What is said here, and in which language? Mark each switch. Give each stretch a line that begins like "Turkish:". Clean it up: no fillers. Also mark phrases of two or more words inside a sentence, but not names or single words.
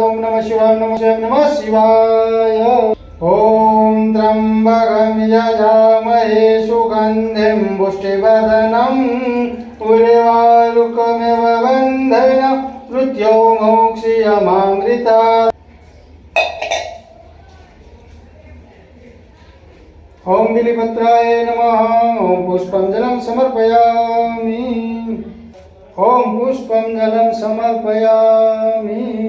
Sanskrit: ओम नमः शिवाय नमः शिवाय. ओम त्रंबकम यजामहे सुगंधिम पुष्टिवर्धनम उर्वारुकमिव बंधन मृत्यौ मोक्षयमामृताद. ओम बिलीपत्राय नमः. ओम पुष्पं जलं समर्पयामि. ओम पुष्पं जलं समर्पयामि.